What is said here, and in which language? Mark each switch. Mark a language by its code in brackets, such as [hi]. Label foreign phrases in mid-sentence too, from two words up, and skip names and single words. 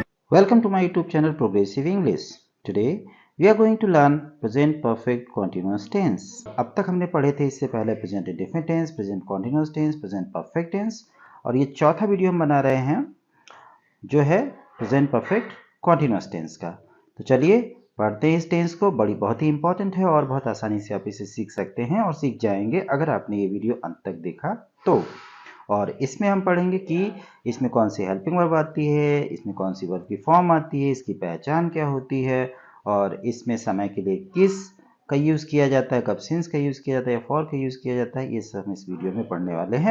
[en] Welcome to my YouTube channel Progressive English. Today we are going to learn present perfect continuous tense. [hi] अब तक हमने पढ़े थे इससे पहले [en] present indefinite tense, present continuous tense, present perfect tense [hi] और ये चौथा वीडियो हम बना रहे हैं जो है [en] present perfect continuous tense [hi] का। तो चलिए पढ़ते हैं इस टेंस को। बहुत ही इंपॉर्टेंट है और बहुत आसानी से आप इसे सीख सकते हैं और सीख जाएंगे अगर आपने ये वीडियो अंत तक देखा तो। और इसमें हम पढ़ेंगे कि इसमें कौन सी [en] helping verb [hi] आती है, इसमें कौन सी वर्ब की फॉर्म आती है, इसकी पहचान क्या होती है और इसमें समय के लिए किस का यूज़ किया जाता है, कब सिंस का यूज़ किया जाता है या फॉर का यूज़ किया जाता है, ये सब हम इस वीडियो में पढ़ने वाले हैं।